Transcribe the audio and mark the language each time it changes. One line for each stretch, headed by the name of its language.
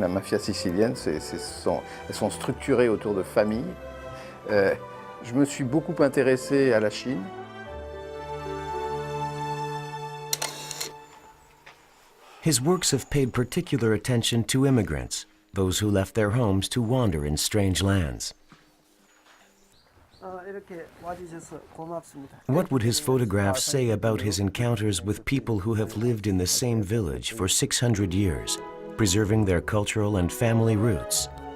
French: La mafia sicilienne, elles sont structurées autour de familles. Je me suis beaucoup intéressé à la Chine.
English: His works have paid particular attention to immigrants, those who left their homes to wander in strange lands.
Korean: 이렇게 와주셔서 고맙습니다.
English: What would his photographs say about his encounters with people who have lived in the same village for 600 years, preserving their cultural and family roots?